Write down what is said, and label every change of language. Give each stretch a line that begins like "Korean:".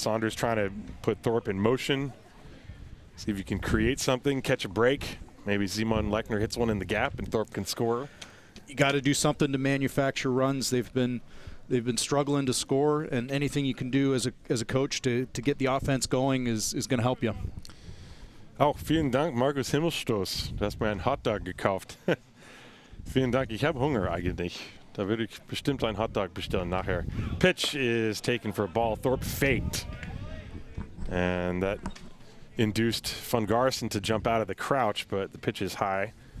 English: Saunders trying to put Thorpe in motion, see if you can create something, catch a break. Maybe Simon Lechner hits one in the gap and Thorpe can score. You got to do something to manufacture runs. They've been struggling to score, and anything you can do as a coach to get the offense going is going to help you.
German: Oh, vielen Dank, Markus Himmelstoß. Du hast mir einen Hotdog gekauft. Vielen Dank, ich habe Hunger eigentlich. Da würde ich bestimmt einen Hotdog bestellen nachher.
English: Pitch is taken for a ball. Thorpe faked. And that induced Van Garson to jump out of the crouch, but the pitch is high.